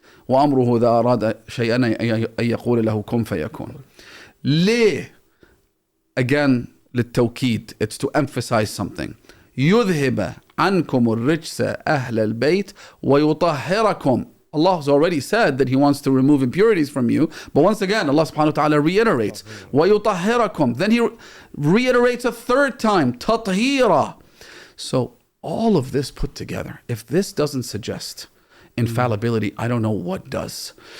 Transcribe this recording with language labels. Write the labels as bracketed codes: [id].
[ar] وأمره إذا أراد شيئا أن يقول له كن فيكون. ليه? [en] Again, للتوكيد. It's to emphasize something. [ar] يذهب عنكم الرجس أهل البيت ويطهركم. [en] Allah has already said that He wants to remove impurities from you. But once again, Allah subhanahu wa ta'ala reiterates, وَيُطَهِّرَكُمْ. Then He reiterates a third time, تَطْهِيرًا. So all of this put together, if this doesn't suggest infallibility, I don't know what does.